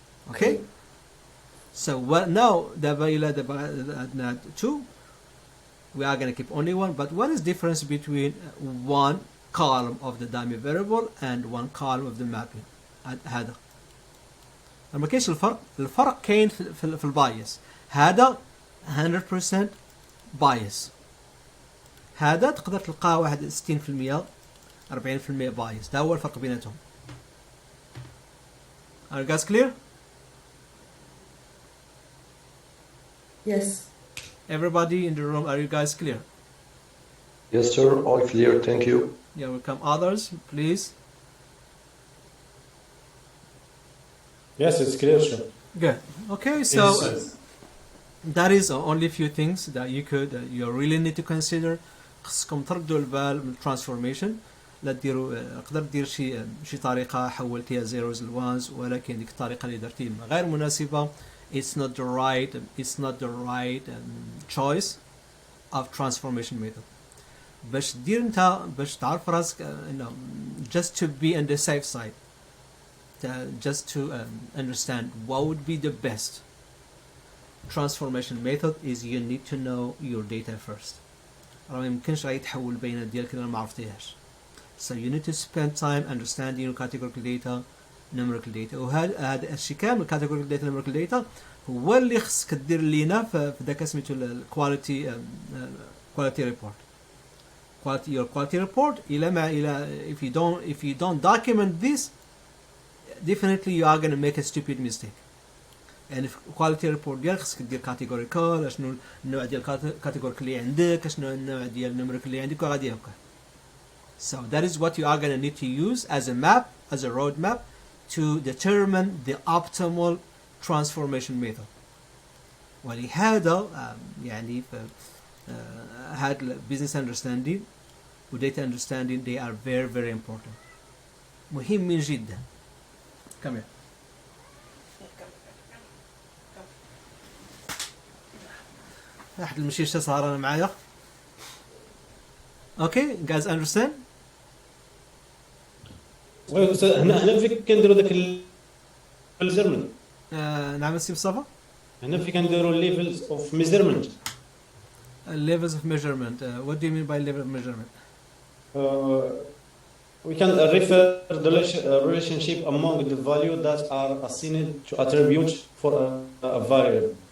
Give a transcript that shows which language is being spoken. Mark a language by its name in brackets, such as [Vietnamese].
[English] Okay, so what now [Arabic] دابا عندنا [English] 2, we are going to keep only 1, but what is difference between one column of the dummy variable and one column of the mapping؟ [Arabic] هذا ما كاينش الفرق كاين في البايس. هذا 100% بايس، هذا تقدر تلقاه واحد 60% 40% بايس. ده هو الفرق بيناتهم. [English] Are you guys clear? Yes. Everybody in the room, are you guys clear? Yes, sir. All clear. Thank you. Yeah, welcome. Others, please. Yes, it's clear, sir. Good. Okay, so that is only few things that you really need to consider. [Arabic] خصكم تردوا البال من transformation. لا تديروا تقدر دير شي طريقة حولتيها zeros ل ones، ولكن ديك الطريقة اللي درتي غير مناسبة. [English] It's not the right choice of transformation method. [Arabic] باش دير انت باش تعرف راسك [English] just to be on the safe side, just to understand what would be the best transformation method is you need to know your data first. [Arabic] راه ما يمكنش غادي تحول البيانات ديالك الا ما عرفتيهاش. [English] So you need to spend time understanding your categorical data, numerical data. [Arabic] وهذا الشيء كامل [English] categorical data, numerical data [Arabic] هو اللي خصك دير لينا في داك سميتو الكواليتي ريبورت. [English] Your quality report if you don't document this, definitely you are going to make a stupid mistake. [Arabic] يعني في quality report ديالك خصك دير categorical، شنو النوع ديال categorical اللي عندك، شنو النوع ديال numerical اللي عندك، وغادي هكا. [English] So that is what you are going to need to use as a map, as a roadmap to determine the optimal transformation method. [Arabic] ولهذا يعني هاد [English] business understanding و data understanding they are very very important. [Arabic] مهمين جدا. [English] Come here. [Arabic] واحد المشيشة صار أنا معايا. [English] Okay, guys understand? [Arabic] هنا في كنديروا داك الميجرمنت. نعم سي مصطفى. هنا في كنديروا [English] levels of measurement. Levels of measurement. What do you mean by level of measurement? We can refer the relationship among the value that are assigned to attribute for a variable.